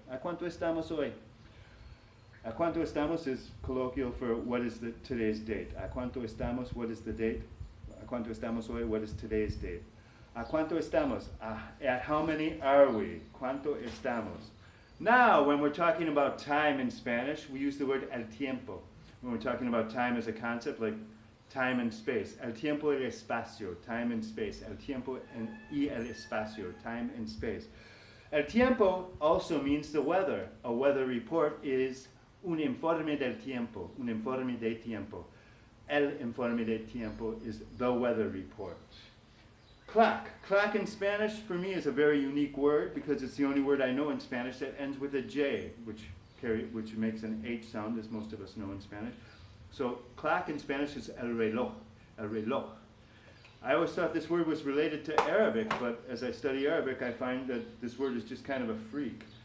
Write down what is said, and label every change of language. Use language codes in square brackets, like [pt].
[es] ¿A cuánto estamos hoy? ¿A cuánto estamos [en] is colloquial for what is today's date. [es] ¿A cuánto estamos? [en] What is the date? [es] ¿A cuánto estamos hoy? [en] What is today's date? [es] ¿A cuánto estamos? [en] At how many are we? [es] ¿Cuánto estamos? [en] Now, when we're talking about time in Spanish, we use the word el tiempo. When we're talking about time as a concept, like time and space. [es] El tiempo y el espacio, [en] time and space. [es] El tiempo y el espacio, time and space. [en] El tiempo also means the weather. A weather report is [es] un informe del tiempo, un informe de tiempo. El informe de tiempo [en] is the weather report. Clock. Clock in Spanish, for me, is a very unique word because it's the only word I know in Spanish that ends with a J, which makes an H sound, as most of us know in Spanish. So clock in Spanish is [es] el reloj, el reloj. [en] I always thought this word was related to Arabic, but as I study Arabic, I find that this word is just kind of a freak.